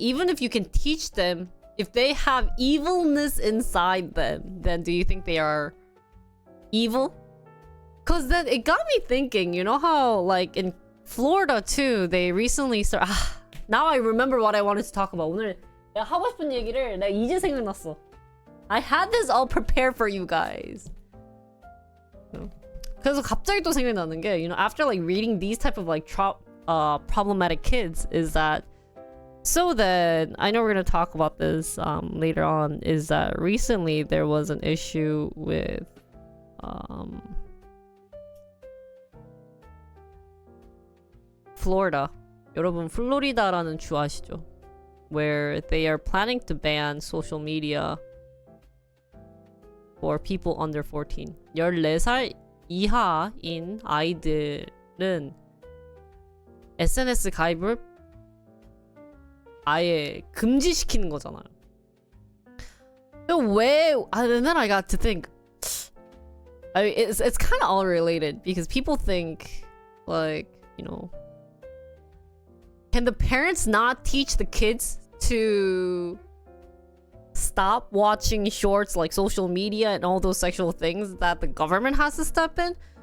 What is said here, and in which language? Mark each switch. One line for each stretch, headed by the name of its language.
English: Even if you can teach them, if they have evilness inside them, then do you think they are evil? Because then it got me thinking, you know how like in Florida too, they recently started. Now I remember what I wanted to talk about.
Korean: 오늘 내가 하고 싶은 얘기를 내가 이제 생각났어.
English: I had this all prepared for you guys.
Korean: 그래서 갑자기 또 생각나는 게,
English: after like reading these type of like problematic kids, is that so then I know we're gonna talk about this later on. Is that recently there was an issue with Florida.
Korean: 여러분 플로리다라는 주 아시죠?
English: Where they are planning to ban social media for people under 14.
Korean: 14살 이하인 아이들은 SNS 가입을 아예 금지시키는 거잖아요.
English: 왜? And then I got to think. I mean, it's kind of all related because people think, like, you know, can the parents not teach the kids to stop watching shorts like social media and all those sexual things that the government has to step in?